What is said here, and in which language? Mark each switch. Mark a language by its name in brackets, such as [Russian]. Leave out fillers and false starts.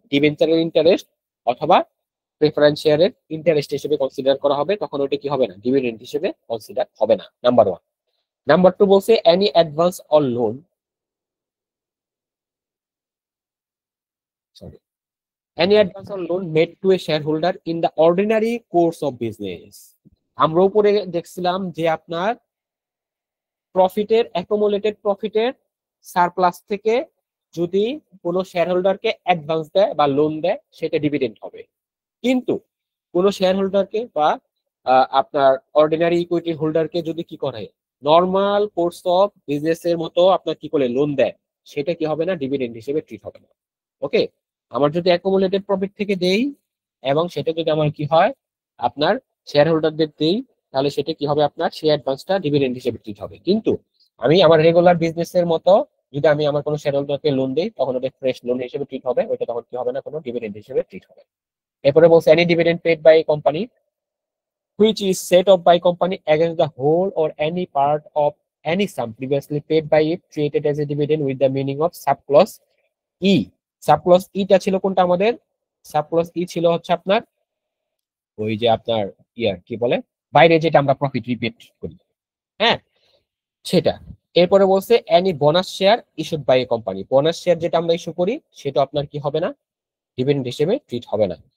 [Bangla] ডিবেঞ্চারের interest অথবা preference শেয়ারের interest হিসেবে কনসিডার করা হবে, তখন ওটা কি হবে না, ডিভিডেন্ড হিসেবে কনসিডার হবে না। Number one. [English] number two [Bangla] বলছে [English] Any advance or loan, sorry, any advance or loan made to a shareholder in the ordinary course of business. [Bangla] আমরা উপরে দেখছিলাম যে আপনার প্রফিটের অ্যাকুমুলেটেড প্রফিটের সারপ্লাস থেকে যদি কোনো শেয়ার হোল্ডারকে অ্যাডভান্স দেয় বা লোন দেয় সেটা ডিভিডেন্ড হবে। কিন্তু কোনো শেয়ার হোল্ডারকে বা আপনার অর্ডিনারি ইকুইটি হোল্ডারকে যদি কি করে নর্মাল কোর্স অফ বিজনেস এর মতো আপনার কি করে লোন দেয় সেটা কি হবে না, ডিভিডেন্ড হিসেবে ট্রিট হবে না। ওকে, আমার যদি অ্যাকুমুলেটেড প্রফিট থেকে দেই এবং সেটা যদি আমার কি হয় আপনার শেয়ার হোল্ডারদের দেই তাহলে সেটা কি হবে আপনার সেই অ্যাডভান্সটা ডিভিডেন্ড হিসেবে ট্রিট হবে। কিন্তু আমি আমার রেগুলার বিজনেস এর মতো যদি আমি আমার কোনো শেয়ার হোল্ডারকে লোন দিই তখন ওটা ফ্রেশ লোন হিসেবে ট্রিট হবে, ওইটা তখন কি হবে না, কোনো ডিভিডেন্ড হিসেবে ট্রিট হবে। এরপরে বলছে [English] Any dividend paid by company which is set up by company against the whole or any part of any sum previously paid by it treated as a dividend with the meaning of subclause E. [Bangla] Subclause E টা ছিল কোনটা আমাদের? Subclause E ছিল হচ্ছে আপনার ওই যে আপনার কি বলে বাইরে যেটা আমরা প্রফিট রিপিট করি, হ্যাঁ সেটা। এরপরে বলছে any bonus share issued by a company, bonus share যেটা আমরা ইস্যু করি সেটা আপনার কি হবে না, ডিভিডেন্ড হিসেবে ট্রিট হবে না।